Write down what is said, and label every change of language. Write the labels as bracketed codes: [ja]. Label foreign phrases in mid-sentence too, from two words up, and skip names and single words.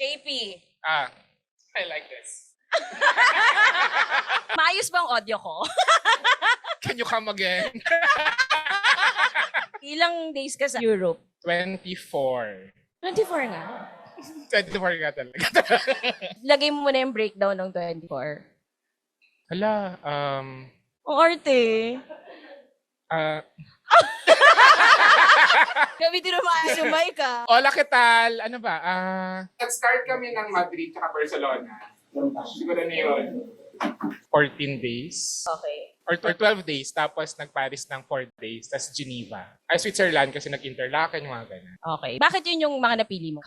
[en] JP. I like this. [tl] Maayos ba ang audio ko? [en] Can you come again? [tl] Ilang days ka sa Europe? 24. 24 nga. 24 ka talaga. Lagay mo muna yung breakdown ng 24. Hala, Ang arte. Gamitin mo sumay ka. [es] Hola, ¿qué tal? [tl] Ano ba? Nag-start kami ng Madrid at Barcelona. Siguro na yun. 14 days. Okay. Or 12 days. Tapos nag-Paris ng 4 days. Tapos Geneva. Ay, Switzerland kasi nag-Interlaken, yung mga ganun. Okay. Bakit yun yung mga napili mo?